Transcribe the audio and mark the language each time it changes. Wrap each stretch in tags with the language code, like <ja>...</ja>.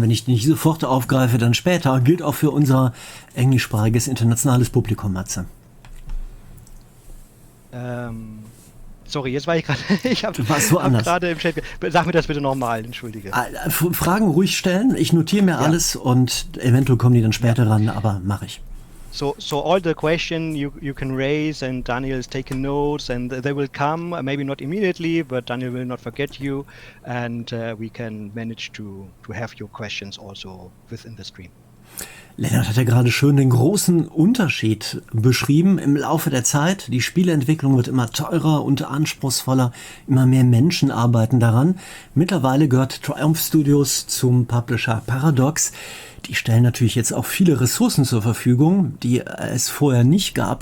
<de>Wenn ich die nicht sofort aufgreife, dann später. Gilt auch für unser englischsprachiges internationales Publikum, Matze. Sorry, jetzt war ich gerade. Du warst woanders. Gerade im Chat. Sag mir das bitte nochmal, entschuldige. Fragen ruhig stellen. Ich notiere mir alles und eventuell kommen die dann später ran, aber mache ich.</de> <en>So all the question you can raise, and Daniel is taking notes, and they will come, maybe not immediately, but Daniel will not forget you, and we can manage to have your questions also within the stream.</en> <de>Lennart hat ja gerade schön den großen Unterschied beschrieben im Laufe der Zeit. Die Spieleentwicklung wird immer teurer und anspruchsvoller, immer mehr Menschen arbeiten daran. Mittlerweile gehört Triumph Studios zum Publisher Paradox. Die stellen natürlich jetzt auch viele Ressourcen zur Verfügung, die es vorher nicht gab.</de>